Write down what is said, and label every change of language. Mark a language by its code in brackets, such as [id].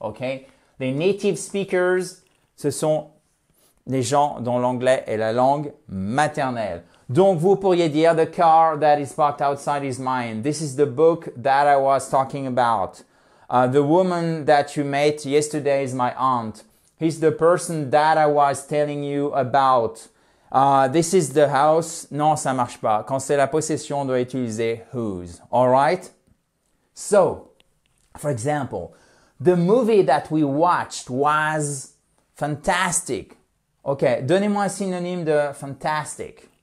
[fr] Okay? Les native speakers, ce sont les gens dont l'anglais est la langue maternelle. Donc, vous pourriez dire, [en] the car that is parked outside is mine. This is the book that I was talking about. The woman that you met yesterday is my aunt. He's the person that I was telling you about. This is the house. [fr] Non, ça marche pas. Quand c'est la possession, on doit utiliser whose. [en] All right? So, for example, the movie that we watched was Fantastic. [fr] OK, donnez-moi un synonyme de fantastic.